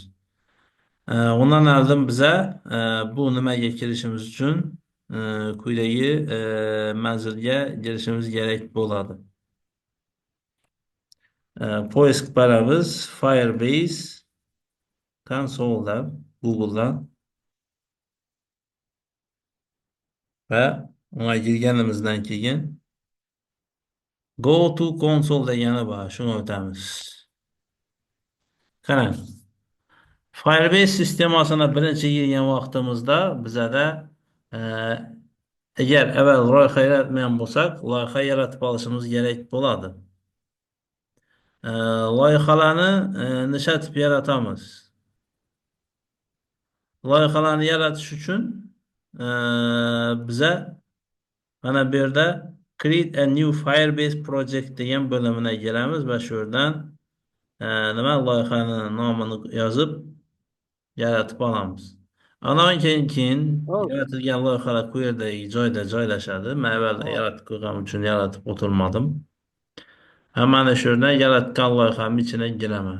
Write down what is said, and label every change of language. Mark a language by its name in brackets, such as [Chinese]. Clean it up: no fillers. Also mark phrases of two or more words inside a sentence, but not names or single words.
[Uzbek] Undan oldin biza bu nimaga kirishimiz uchun quyidagi manzilga kirishimiz kerak bo'ladi. Poisk baramiz Firebase konsoldan Google'dan va unga kirganimizdan keyin [English] Go to console [Uzbek] degani bor, shuni o'tamiz. Qarang. Firebase sistemasini birinchi girgan vaqtimizda bizada e, agar avval loyiha yaratmagan bo'lsak, loyiha yaratib olishimiz kerak bo'ladi. Loyihalarni nishatib yaratamiz. Loyihalarni yaratish uchun e, biza mana bu yerda [English] Create a new Firebase project [Uzbek] degan bo'limini kiramiz va shu yerdan nima loyihani nomini yozib yaratib olamiz. Andan keyin Oh, yaratilgan loyihalar bu yerdagi joyda joylashadi. Men avval oh. yaratib qo'yganim uchun yaratib o'tirmadim. Ha mana shu yerdan yaratgan loyihamni ichiga giraman.